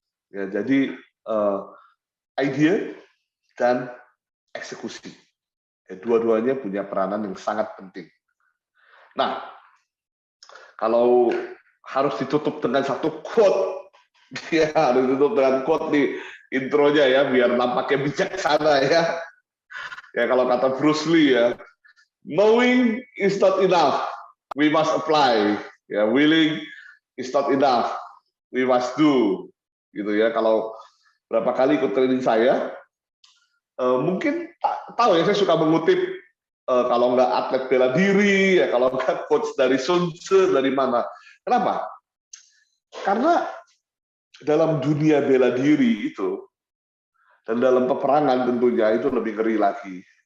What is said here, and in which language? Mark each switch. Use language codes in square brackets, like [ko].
[id] Ya, jadi ide dan eksekusi, ya, dua-duanya punya peranan yang sangat penting. Nah, kalau harus ditutup dengan satu quote, ya harus ditutup dengan quote di intronya ya, biar nampaknya bijaksana ya. Ya kalau kata [en] Bruce Lee ya, knowing is not enough, we must apply. Ya, willing is not enough, we must do. [id] Gitu ya. Kalau berapa kali ikut training saya, mungkin tahu ya, saya suka mengutip kalau nggak atlet bela diri, ya kalau nggak coach dari Sun Tzu, dari mana. Kenapa? Karena dalam dunia bela diri itu, dan dalam peperangan tentunya itu lebih ngeri lagi.